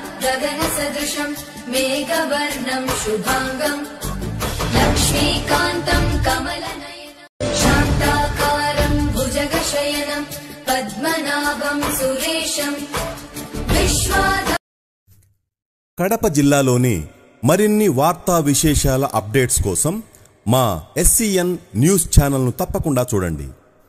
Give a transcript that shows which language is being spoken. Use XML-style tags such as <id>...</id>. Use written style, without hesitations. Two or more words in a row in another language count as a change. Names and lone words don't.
<sa>गगनसदृशं मेघवर्णं शुभांगं लक्ष्मीकान्तं कमलनयनं शान्ताकारं भुजगशयनं पद्मनाभं सुरेशं विश्वाधारं</sa> <te>కడప జిల్లాలోని మరిన్ని వార్తా విశేషాల అప్డేట్స్ కోసం మా SCN న్యూస్ ఛానల్ను తప్పకుండా చూడండి.</te>